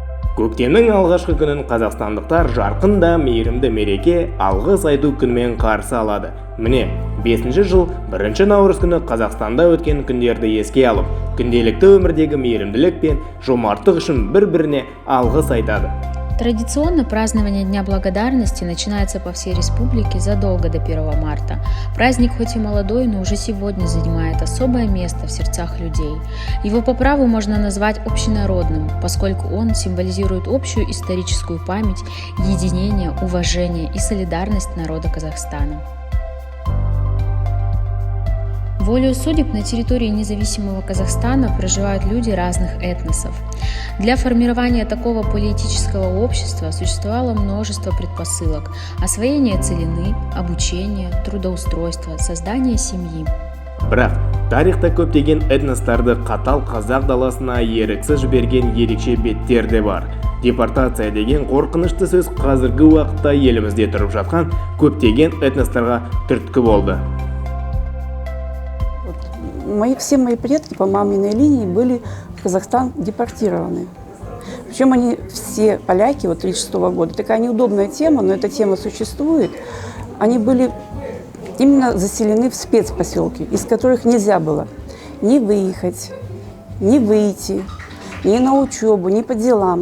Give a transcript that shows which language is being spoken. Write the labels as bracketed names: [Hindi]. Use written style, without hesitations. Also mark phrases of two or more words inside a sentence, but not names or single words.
[Kazakh] Көктемнің алғашқы күнін қазақстандықтар жарқын да мейірімді мереке алғыс айту күнімен қарсы алады. Міне, 5-ші жыл 1 наурыз күні Қазақстанда өткен күндерді еске алып, күнделікті өмірдегі мейірімділік пен жомарттық үшін бір-біріне алғыс айтады. [Russian] Традиционно празднование Дня Благодарности начинается по всей республике задолго до 1 марта. Праздник хоть и молодой, но уже сегодня занимает особое место в сердцах людей. Его по праву можно назвать общенародным, поскольку он символизирует общую историческую память, единение, уважение и солидарность народа Казахстана. Волею судеб на территории независимого Казахстана проживают люди разных этносов. Для формирования такого политического общества существовало множество предпосылок: освоение целины, обучение, трудоустройство, создание семьи. [Kazakh] Бірақ тарихта көптеген этностарды қатал қазақ даласына еріксіз жіберген ерекше беттер де бар. Депортация деген қорқынышты сөз қазіргі уақытта елімізде тұрып жатқан көптеген этностарға түрткі болды. [Russian] Все мои предки по маминой линии были в Казахстан депортированы. Причем они все поляки, 1936 года. Такая неудобная тема, но эта тема существует. Они были именно заселены в спецпоселки, из которых нельзя было ни выехать, ни выйти, ни на учебу, ни по делам.